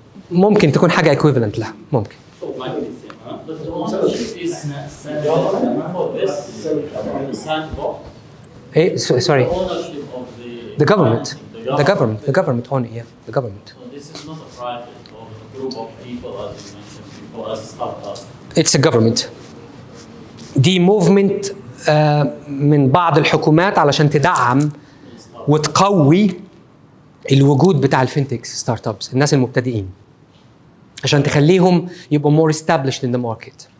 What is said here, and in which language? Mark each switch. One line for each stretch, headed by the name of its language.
Arabic: ممكن تكون حاجة equivalent لها, ممكن.
English: But the ownership is for this sandbox. Hey, sorry. The ownership of the government. The government own it, yeah. The government. So this is not a private or a group of people, as you mentioned before, as a startup. It's a government.
Arabic: دي movement من بعض الحكومات علشان تدعم وتقوي الوجود بتاع الفينتكس ستارت ابس, الناس المبتدئين, عشان تخليهم يبقوا
English: more established in the market.